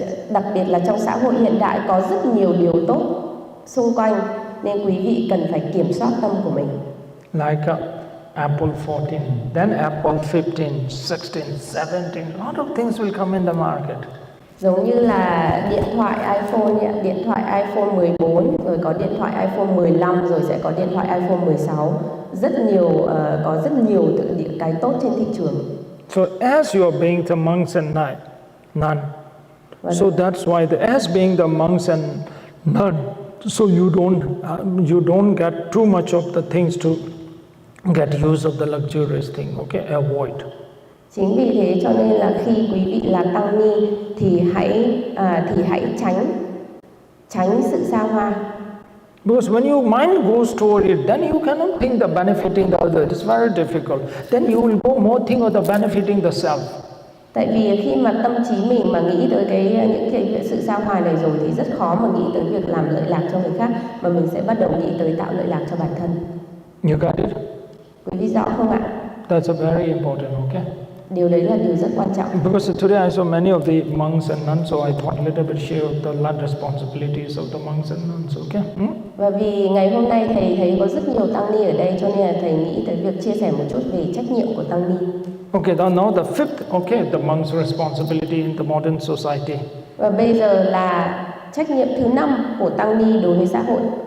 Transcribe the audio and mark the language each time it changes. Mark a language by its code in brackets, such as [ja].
[vi] Đặc biệt là trong xã hội hiện đại có rất nhiều điều tốt xung quanh nên quý vị cần phải kiểm soát tâm của mình. [en] Like Apple 14, then Apple 15, 16, 17, a lot of things will come in the market. [vi] Giống như là điện thoại iPhone, điện thoại iPhone 14, rồi có điện thoại iPhone 15, rồi sẽ có điện thoại iPhone 16. Có rất nhiều cái tốt trên thị trường. [en] So as you are being the monks and nun, so that's why as being the monks and nun, so you don't get too much of the things to get use of the luxurious thing, okay? Avoid. [vi] Chính vì thế cho nên là khi quý vị là tăng ni thì hãy tránh sự xa hoa. [en] Because when your mind goes toward it, then you cannot think the benefiting the other. It's very difficult. Then you will go more think of the benefiting the self. [vi] Tại vì khi mà tâm trí mình mà nghĩ tới những cái sự xa hoa này rồi thì rất khó mà nghĩ tới việc làm lợi lạc cho người khác, mà mình sẽ bắt đầu nghĩ tới tạo lợi lạc cho bản thân. [en] You got it? [vi] Quý vị rõ không ạ? [en] That's a very important, okay? [vi] Điều đấy là điều rất quan trọng. [en] Because today I saw many of the monks and nuns, so I thought a little bit share the responsibilities of the monks and nuns, okay? [vi] Và vì ngày hôm nay thầy thấy có rất nhiều tăng ni ở đây, cho nên là thầy nghĩ tới việc chia sẻ một chút về trách nhiệm của tăng ni. [en] Okay, now the fifth, okay, the monk's responsibility in the modern society. [vi] Và bây giờ là trách nhiệm thứ 5 của tăng ni đối với xã hội.